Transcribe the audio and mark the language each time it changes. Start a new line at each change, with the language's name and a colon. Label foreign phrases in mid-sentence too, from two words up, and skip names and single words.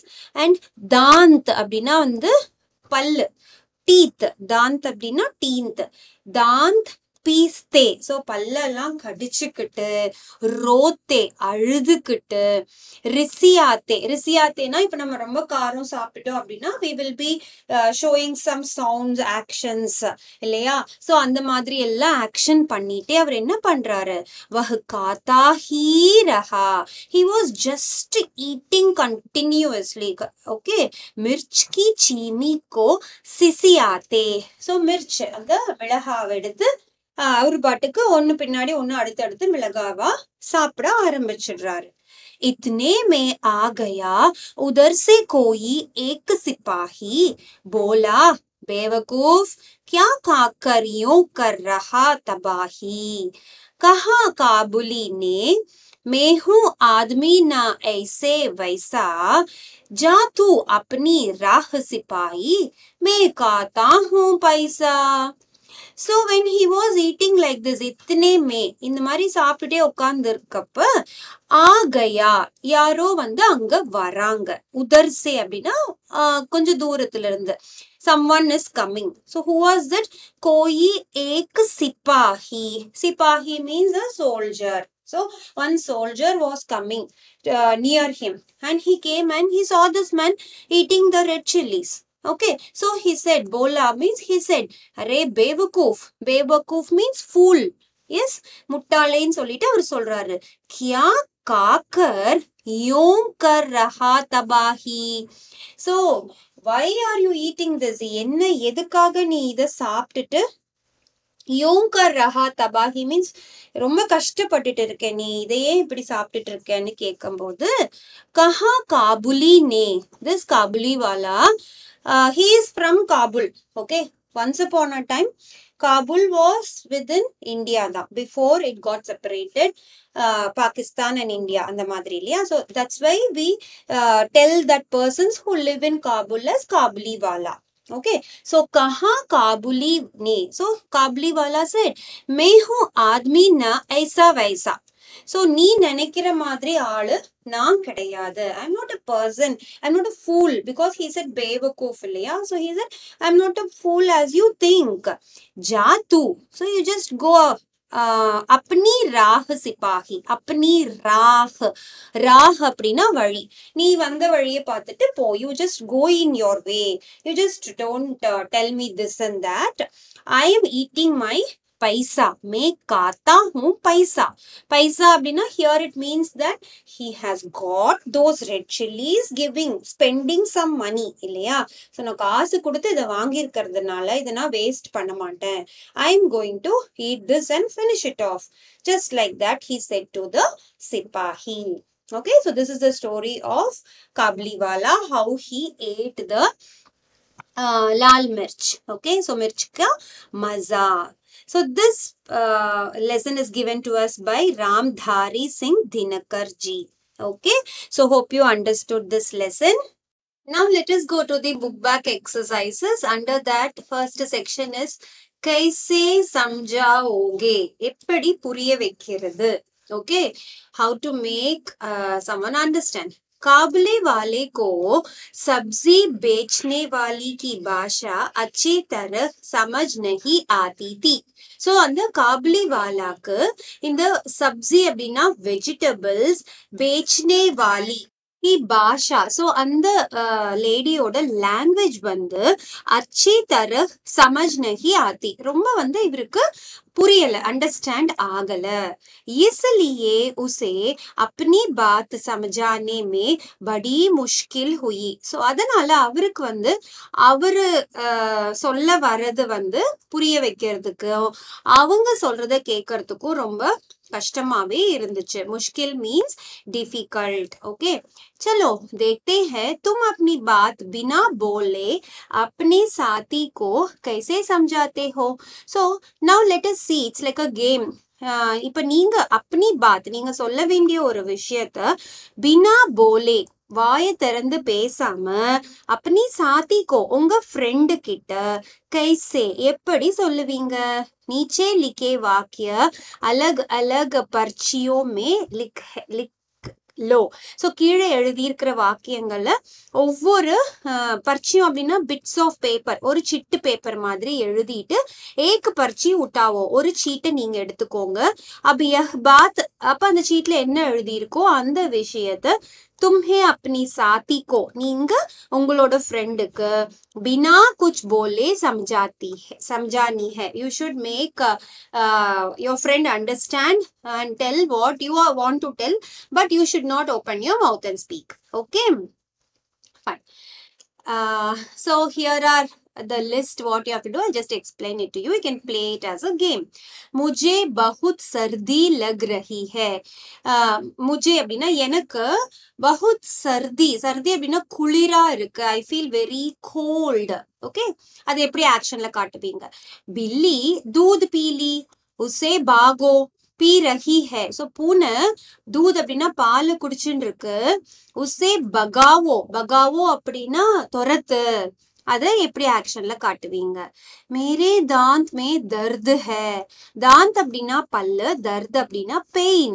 Tamil: அண்ட் தாந்த் அப்படின்னா வந்து பல்லு, டீத். தாந்த் அப்படின்னா டீன்த்.
Hindi: दांत पीसते,
Tamil: ஸோ பல்லெல்லாம் கடிச்சுக்கிட்டு, ரோத்தே அழுதுகிட்டு, ரிசியாத்தே. ரிசியாத்தேனா இப்போ நம்ம ரொம்ப காரம் சாப்பிட்டோம் அப்படின்னா
English: we will be showing some sounds, actions
Tamil: இல்லையா. ஸோ அந்த மாதிரி எல்லாம் ஆக்ஷன் பண்ணிட்டே அவர் என்ன பண்றாரு,
Hindi: वह खाता ही रहा,
English: he was just eating continuously.
Hindi: ओके, मिर्च की सीनी को सिसियाते.
Tamil: ஸோ மிர்ச் அந்த மிளகாவை எடுத்து அவரு பாட்டுக்கு ஒன்னு பின்னாடி ஒன்னு அடுத்தடுத்து மிளகாவா சாப்பிட ஆரம்பிச்சிடுறாரு.
Hindi: इतने में आ गया उधर से कोई एक सिपाही, बोला, बेवकूफ, क्या खाकर यूं कर रहा तबाही. कहा काबुली ने, मैं हूं आदमी ना ऐसे वैसा, जा तू अपनी राह सिपाही, मैं खाता हूं पैसा.
English: So when he was eating like this,
Hindi: इतने में
Tamil: இந்த மாதிரி சாப்பிட்டுட்டே உட்கார்ந்து இருக்கப்ப, ஆகையா யாரோ வந்து அங்க வராங்க. உதர்சே அப்படின்னா கொஞ்சம் தூரத்துல இருந்து,
English: someone is coming. So who was that?
Hindi: कोई एक सिपाही.
English: சிப்பாஹி means a soldier. So one soldier was coming near him, and he came and he saw this man eating the red chilies. Okay, so he said, bola means he said,
Hindi: अरे बेवकूफ़.
English: பேவகூஃப் means fool. Yes,
Tamil: முட்டாளேன்னு சொல்லிட்டு அவர் சொல்றாரு.
Hindi: क्या खाकर यों कर रहा तबाही.
English: So why are you eating this?
Tamil: என்ன எதுக்காக நீ இதை சாப்பிட்டுட்டு
Hindi: यों कर रहा तबाही
Tamil: மீன்ஸ் ரொம்ப கஷ்டப்பட்டுட்டு இருக்க, நீ இதையே இப்படி சாப்பிட்டுட்டு இருக்கேன்னு கேட்கும்போது,
Hindi: कहा काबुली ने,
Tamil: திஸ் காபுலி வாலா,
English: he is from Kabul. Okay, once upon a time Kabul was within India da, before it got separated, Pakistan and India and the
Tamil: மாதிரி இல்லையா.
English: So that's why we tell that persons who live in Kabul as Kabuli wala. Okay, so
Hindi: कहा काबुली ने,
English: so काबुली वाला said
Hindi: मैं हूँ आदमी ना ऐसा वैसा.
Tamil: So நீ நினைக்கிற மாதிரி ஆளு நான் கிடையாது.
English: I'm not a person. I'm not a fool because he said बेवकूफ இல்லையா. So he said I'm not a fool as you think.
Hindi: जा तू.
English: So you just go
Hindi: अपनी राह सिपाही. अपनी राह
Tamil: அப்படின்னா வழி. நீ வந்த வழியை பார்த்துட்டு போ.
English: You just go in your way. You just don't tell me this and that. I am eating my paisa.
Hindi: मैं खाता हूँ पैसा.
English: पैसा அப்படின்னா here it means that he has got those red chilies spending some money இல்லையா.
Tamil: ஸோ நான் காசு கொடுத்து இதை வாங்கியிருக்கிறதுனால இதை நான் வேஸ்ட் பண்ண மாட்டேன்.
English: I am going to eat this and finish it off. Just like that he said to the sipahi. Okay, so this is the story of Kabliwala, how he ate the lal mirch. Okay, so
Hindi: मिर्च का मज़ा.
English: So this lesson is given to us by Ramdhari Singh Dinakar ji. Okay, so hope you understood this lesson. Now let us go to the book back exercises. Under that, first section is
Hindi: कैसे समझाओगे,
Tamil: எப்படி புரிய வைக்கிறது.
English: Okay, how to make someone understand.
Hindi: काबुली वाले को सब्जी बेचने वाली की भाषा अच्छी तरह समझ नहीं आती थी.
Tamil: So அந்த காபுலி வாலாக்கு இந்த சப்ஜி அப்படின்னா வெஜிடபிள்ஸ்,
Hindi: बेचने वाली भाषा,
Tamil: ஸோ அந்த லேடியோட லாங்குவேஜ் வந்து
Hindi: अच्छी तरह समझ नहीं आती,
Tamil: ரொம்ப வந்து இவருக்கு புரியல, அண்டர்ஸ்டாண்ட் ஆகல.
Hindi: इसलिए उसे अपनी बात समझाने में बड़ी मुश्किल हुई.
Tamil: ஸோ அதனால அவருக்கு வந்து அவரு சொல்ல வர்றது வந்து புரிய வைக்கிறதுக்கும் அவங்க சொல்றத கேட்கறதுக்கும் ரொம்ப கஷ்டமாவே இருந்துச்சு.
Hindi: मुश्किल
English: means difficult.
Hindi: ओके, चलो देखते हैं तुम अपनी बात बिना बोले अपने साथी को कैसे समझाते हो.
English: So now let us see, it's like a game.
Tamil: இப்ப நீங்க
Hindi: अपनी बात,
Tamil: நீங்க சொல்ல வேண்டிய ஒரு விஷயத்த
Hindi: बिना बोले,
Tamil: வாயை திறந்து பேசாம
Hindi: अपनी साथी को,
Tamil: உங்க ஃப்ரெண்டு கிட்ட कैसे எப்படி சொல்லுவீங்க. नीचे लिखे वाक्य अलग अलग पर्चियों में लिख लो. ஸோ கீழே எழுதியிருக்கிற வாக்கியங்கள்ல ஒவ்வொரு பர்ச்சியும் அப்படின்னா
English: bits of paper,
Tamil: ஒரு சிட்டு பேப்பர் மாதிரி எழுதிட்டு
Hindi: एक पर्ची उठाओ,
Tamil: ஒரு சீட்டை நீங்க எடுத்துக்கோங்க. அப்ப
Hindi: यह बात,
Tamil: அப்ப அந்த சீட்ல என்ன எழுதியிருக்கோ அந்த விஷயத்த
Hindi: तुम्हें अपनी साथी को,
Tamil: நீங்க உங்களோட ஃப்ரெண்டுக்கு
Hindi: बिना कुछ बोले समझानी है.
English: You should make your friend understand and tell what you want to tell, but you should not open your mouth and speak. Okay, fine. So here are the list what you have to do. I'll just explain it to you. You can play it as a game.
Hindi: मुझे बहुत सर्दी लग रही है.
Tamil: मुझे அப்படின்னா எனக்கு,
Hindi: बहुत सर्दी, सर्दी
Tamil: அப்படின்னா குளிரா இருக்கு.
English: I feel very cold.
Tamil: ஓகே, அது எப்படி ஆக்ஷன்ல காட்டுவீங்க.
Hindi: बिल्ली दूध पी ली, उसे भागो पी रही है.
Tamil: ஸோ பூனை दूध அப்படின்னா பால் குடிச்சுன்னு இருக்கு.
Hindi: उसे भगाओ, भगाओ
Tamil: அப்படின்னா துரத்து, அதை எப்படி ஆக்ஷன்ல காட்டுவீங்க.
Hindi: मेरे दांत में दर्द है,
Tamil: தாந்த் அப்படின்னா பல்லு, தர்து அப்படின்னா பெயின்.